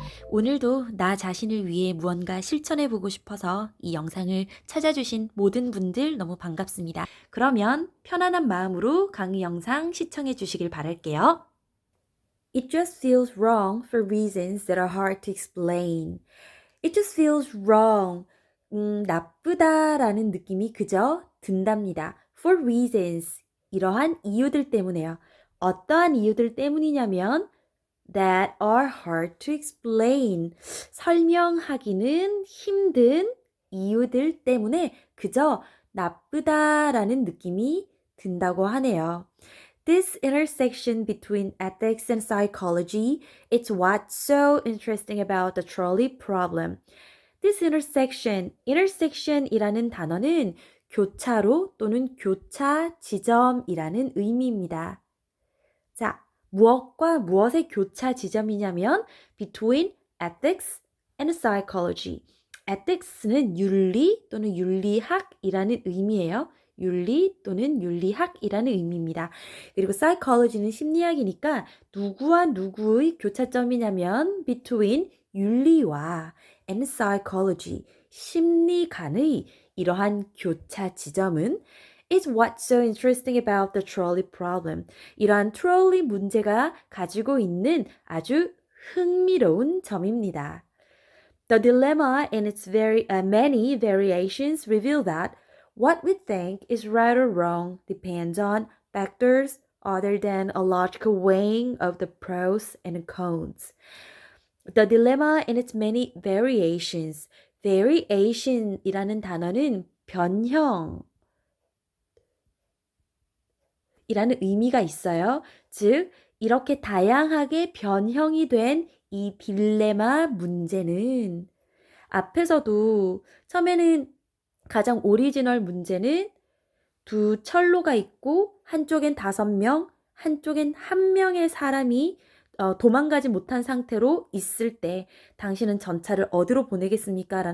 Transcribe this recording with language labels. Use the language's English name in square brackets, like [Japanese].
[Korean] 오늘도 나 자신을 위해 무언가 실천해보고 싶어서 이 영상을 찾아주신 모든 분들 너무 반갑습니다. 그러면 편안한 마음으로 강의 영상 시청해 주시길 바랄게요. [English] It just feels wrong for reasons that are hard to explain. It just feels wrong. [Korean] 나쁘다라는 느낌이 그저 든답니다. [English] For reasons. [Korean] 이러한 이유들 때문에요. 어떠한 이유들 때문이냐면 [English] that are hard to explain. [Korean] 설명하기는 힘든 이유들 때문에 그저 나쁘다라는 느낌이 든다고 하네요. [English] This intersection between ethics and psychology, it's what's so interesting about the trolley problem. This intersection [Korean] 이라는 단어는 교차로 또는 교차 지점이라는 의미입니다. 자, 무엇과 무엇의 교차 지점이냐면 [English] between ethics and psychology. [Korean] ethics는 윤리 또는 윤리학이라는 의미예요. 윤리 또는 윤리학이라는 의미입니다. 그리고 psychology는 심리학이니까 누구와 누구의 교차점이냐면 between 윤리와 [English] and psychology, [Korean] 심리 간의 이러한 교차 지점은 [English] is what's so interesting about the trolley problem. [Korean] 이러한 트롤리 문제가 가지고 있는 아주 흥미로운 점입니다. [English] The dilemma and its many variations reveal that what we think is right or wrong depends on factors other than a logical weighing of the pros and cons. The dilemma and its many variations. [Korean] variation이라는 단어는 변형, 이라는 의미가 있어요. 즉, 이렇게 다양하게 변형이 된 이 딜레마 문제는 앞에서도 처음에는 가장 오리지널 문제는 두 철로가 있고 한쪽엔 5명, 한쪽엔 1명의 사람이 도망가지 못한 상태로 있을 때 당신은 전차를 어디로 보내겠습니까?